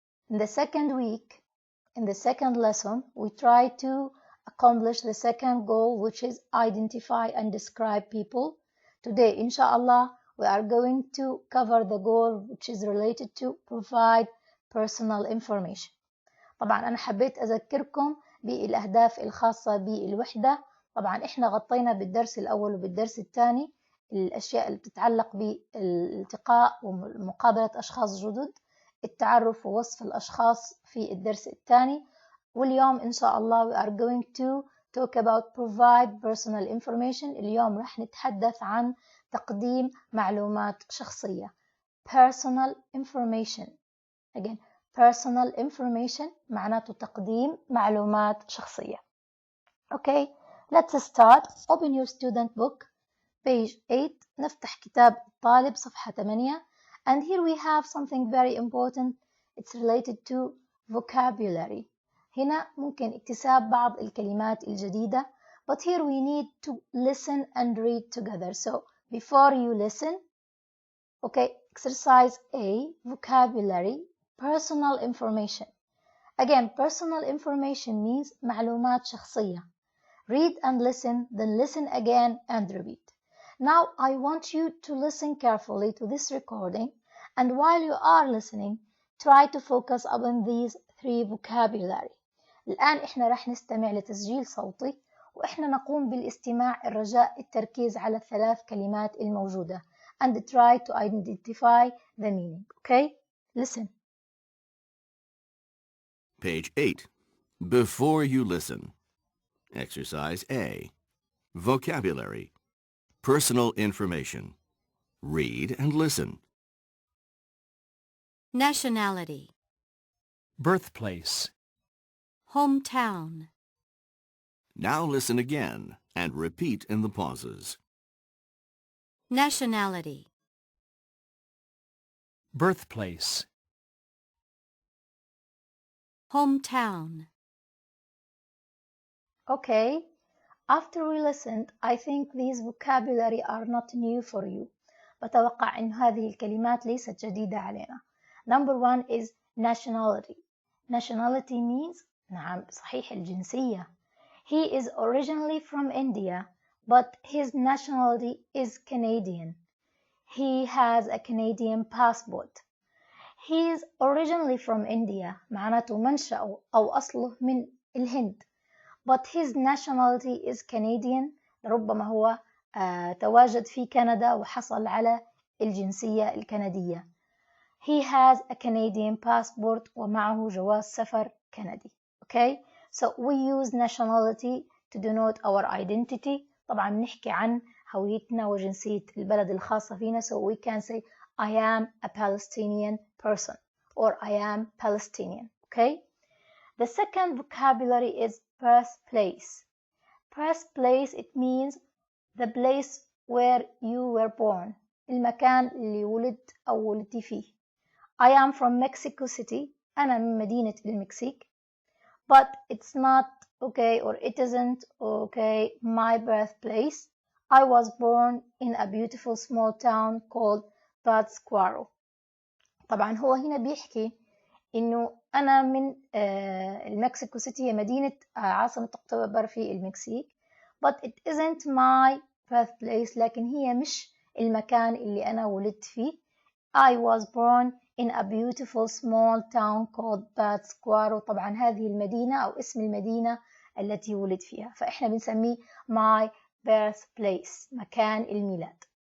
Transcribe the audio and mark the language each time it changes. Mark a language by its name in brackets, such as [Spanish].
[English] In the second week, in the second lesson, we try to accomplish the second goal, which is identify and describe people. Today, inshallah, we are going to cover the goal which is related to provide personal information. [Arabic] طبعا أنا حبيت أذكركم بالأهداف الخاصة بالوحدة. طبعا إحنا غطينا بالدرس الأول وبالدرس الثاني الأشياء اللي بتتعلق بالالتقاء ومقابلة أشخاص جدد، التعرف ووصف الأشخاص في الدرس الثاني. واليوم إن شاء الله [English] we are going to talk about provide personal information. [Arabic] اليوم رح نتحدث عن تقديم معلومات شخصية. [English] Personal information. Again, personal information [Arabic] معناته تقديم معلومات شخصية. [English] Okay, let's start. Open your student book, page 8. [Arabic] نفتح كتاب الطالب صفحة 8. [English] And here we have something very important. It's related to vocabulary. [Arabic] هنا ممكن اكتساب بعض الكلمات الجديدة. [English] But here we need to listen and read together. So before you listen, okay, exercise A, vocabulary. Personal information. Again, personal information means [Arabic] معلومات شخصية. [English] Read and listen, then listen again and repeat. Now I want you to listen carefully to this recording, and while you are listening, try to focus on these 3 vocabulary. [Arabic] الآن إحنا رح نستمع لتسجيل صوتي، وإحنا نقوم بالاستماع الرجاء التركيز على ال3 كلمات الموجودة [English] and try to identify the meaning. Okay? Listen. Page 8. Before you listen. Exercise A. Vocabulary. Personal information. Read and listen. Nationality. Birthplace. Hometown. Now listen again and repeat in the pauses. Nationality. Birthplace. Hometown. Okay, after we listened, I think these vocabulary are not new for you. [Arabic] بتوقع أن هذه الكلمات ليست جديدة علينا. [English] Number 1 is nationality. Nationality means [Arabic] نعم صحيح الجنسية. [English] He is originally from India, but his nationality is Canadian. He has a Canadian passport. He is originally from India. [Arabic] معناته منشأه أو أصله من الهند. [English] But his nationality is Canadian. [Arabic] ربما هو تواجد في كندا وحصل على الجنسية الكندية. [English] He has a Canadian passport [Arabic] ومعه جواز سفر كندي. [English] Okay? So we use nationality to denote our identity. [Arabic] طبعا نحكي عن هويتنا وجنسية البلد الخاصة فينا. [English] So we can say I am a Palestinian person or I am Palestinian. Okay? The second vocabulary is birthplace. Birthplace, it means the place where you were born. [Arabic] المكان اللي ولدت أو ولدتي فيه. [English] I am from Mexico City. [Arabic] أنا من مدينة المكسيك. [English] But it's not okay or it isn't okay my birthplace. I was born in a beautiful small town called Pátzcuaro. [Arabic] طبعا هو هنا بيحكي إنه أنا من المكسيكو سيتي، هي مدينة عاصمة أكتوبر في المكسيك. [English] But it isn't my birthplace. [Arabic] لكن هي مش المكان اللي أنا ولدت فيه. [English] I was born in a beautiful small town called Pátzcuaro. [Arabic] طبعا هذه المدينة أو اسم المدينة التي ولد فيها، فإحنا بنسميه [English] my birthplace، [Arabic] مكان الميلاد.